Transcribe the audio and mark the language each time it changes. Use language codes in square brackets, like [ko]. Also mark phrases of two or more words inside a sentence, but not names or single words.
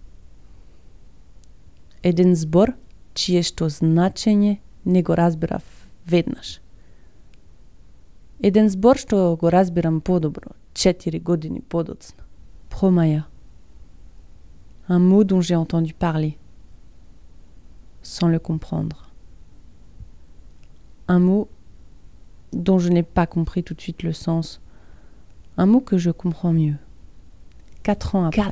[mk] Еден збор чие што значење не го разбирав веднаш. Еден збор што го разбирам подобро, 4 години подоцна. Промаја. [fr] Un mot dont j'ai entendu parler, sans le comprendre. Un mot dont je n'ai pas compris tout de suite le sens. Un mot que je comprends mieux. 4 ans après.